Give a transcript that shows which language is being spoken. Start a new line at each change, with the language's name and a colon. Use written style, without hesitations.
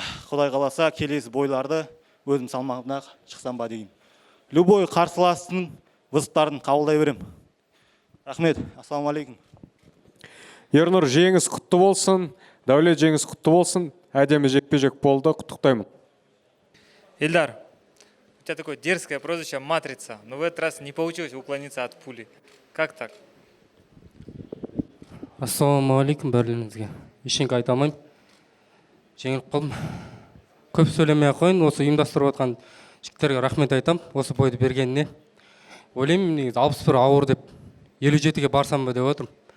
Kazakh: Құдай қаласа, келесі бойларды өзім салмағымда шықсам ба деймін. Любой қарсыластың вызыптарын қабылдай берем. Рахмет, ассалаумағалейкум. Ернұр, жеңіс құтты болсын, Дәулет жеңіс құтты болсын. Әдемі жекпе-жек болды, құттықтаймын.
Russian: Ильдар, у тебя такое дерзкое прозвище «Матрица», но в этот раз не получилось уклониться от пули. Как так?
Kazakh: Ассалаумағалейкум бәріңізге. Ештеңе айта алмаймын. Жеңіліп қалдым. Көп сөйлемей-ақ қойын, осы ұйымдастырып отқан жігіттерге рахмет айтам, осы бойды бергеніне. Ойлаймын, негізі 61 ауыр деп 57-ге барсам ба деп отырмын.